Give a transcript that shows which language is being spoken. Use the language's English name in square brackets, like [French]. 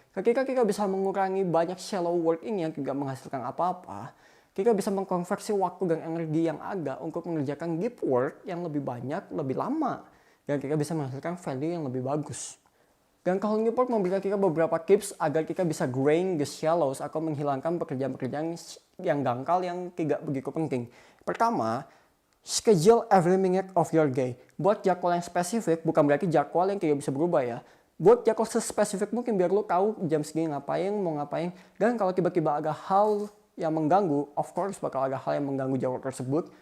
[Indonesian] Ketika kita bisa mengurangi banyak shallow work ini yang tidak menghasilkan apa-apa, kita bisa mengkonversi waktu dan energi yang ada untuk mengerjakan deep work yang lebih banyak, lebih lama. Dan kita bisa menghasilkan value yang lebih bagus. Dan Call Newport memberikan kita beberapa tips agar kita bisa [English] graying the shallows [Indonesian] atau menghilangkan pekerjaan-pekerjaan yang dangkal yang tidak begitu penting. Pertama, [English] schedule every minute of your day. [Indonesian] Buat jadwal yang spesifik, bukan berarti jadwal yang tidak bisa berubah ya. Buat jadwal sespesifik mungkin biar lo tahu jam segini ngapain, mau ngapain. Dan kalau tiba-tiba ada hal yang mengganggu, [English] of course [Indonesian] bakal ada hal yang mengganggu jadwal tersebut.